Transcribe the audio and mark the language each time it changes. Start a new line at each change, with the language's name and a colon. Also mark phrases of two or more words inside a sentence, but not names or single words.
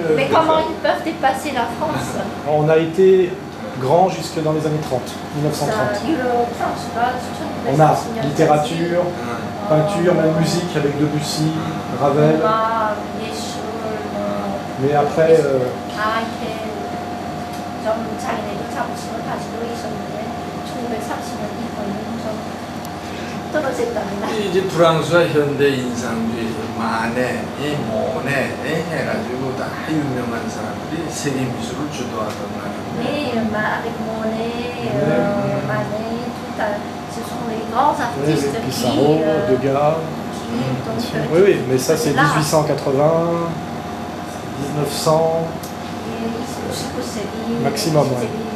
French: Mais comment ils peuvent dépasser la France? On a été grand jusque dans les années 30, 1930. On a littérature, peinture, même musique avec Debussy, Ravel. Mais après...
Korean: 이제 프랑스와 현대 인상주의, 마네, 모네 해가지고 다 유명한 사람들이 세계 미술을 주도하던 말인데.
French: avec Monet, Manet, tout ce sont les grands artistes Pissarro, Degas. Oui, oui, mais ça c'est 1880, 1900. Maximum, ouais.